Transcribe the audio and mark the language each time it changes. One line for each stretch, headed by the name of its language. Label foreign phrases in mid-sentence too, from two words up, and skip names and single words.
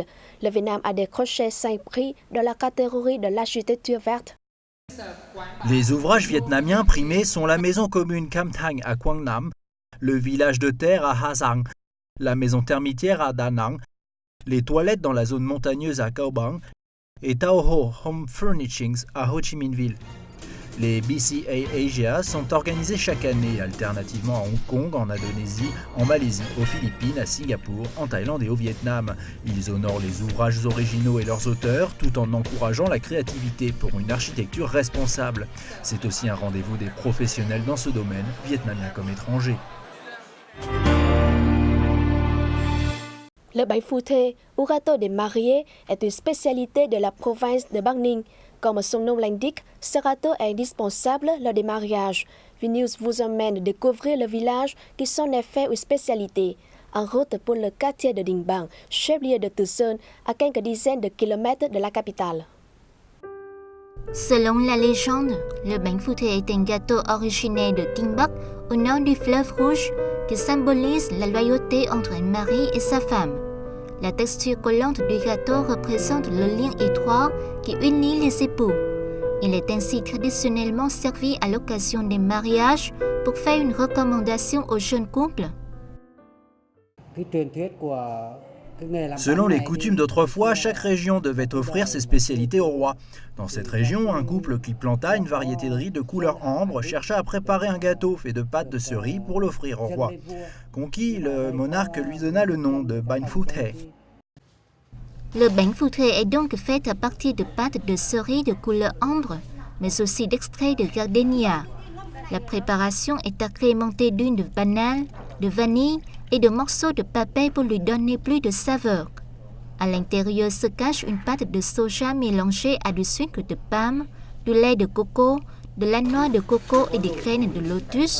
French: Le Vietnam a décroché 5 prix dans la catégorie de l'architecture verte. Les ouvrages vietnamiens primés sont la maison commune Cam Thang à Quang Nam, le village de terre à Ha Giang, la maison termitière à Da Nang, les toilettes dans la zone montagneuse à Cao Bang et Tao Ho Home Furnishings à Ho Chi Minh Ville. Les BCA Asia sont organisés chaque année, alternativement à Hong Kong, en Indonésie, en Malaisie, aux Philippines, à Singapour, en Thaïlande et au Vietnam. Ils honorent les ouvrages originaux et leurs auteurs, tout en encourageant la créativité pour une architecture responsable. C'est aussi un rendez-vous des professionnels dans ce domaine, vietnamiens comme étrangers. Le bánh phu thê, ou gâteau des mariés, est une spécialité de la province de Bắc Ninh. Comme son nom l'indique, ce gâteau est indispensable lors des mariages. VNews vous emmène découvrir le village qui s'en est fait une spécialité. En route pour le quartier de Dinh Bang, chef-lieu de Từ Sơn, à quelques dizaines de kilomètres de la capitale. Selon la légende, le bánh phu thê est un gâteau originaire de Kinh Bắc, au nord du fleuve Rouge, qui symbolise la loyauté entre un mari et sa femme. La texture collante du gâteau représente le lien étroit qui unit les époux. Il est ainsi traditionnellement servi à l'occasion des mariages pour faire une recommandation aux jeunes couples. Selon les coutumes d'autrefois, chaque région devait offrir ses spécialités au roi. Dans cette région, un couple qui planta une variété de riz de couleur ambre chercha à préparer un gâteau fait de pâte de ce riz pour l'offrir au roi. Conquis, le monarque lui donna le nom de bánh phu thê. Le bánh phu thê est donc fait à partir de pâte de ce riz de couleur ambre, mais aussi d'extrait de gardenia. La préparation est agrémentée d'huile de banane, de vanille et de morceaux de papier pour lui donner plus de saveur. À l'intérieur se cache une pâte de soja mélangée à du sucre de palme, du lait de coco, de la noix de coco et des graines de lotus.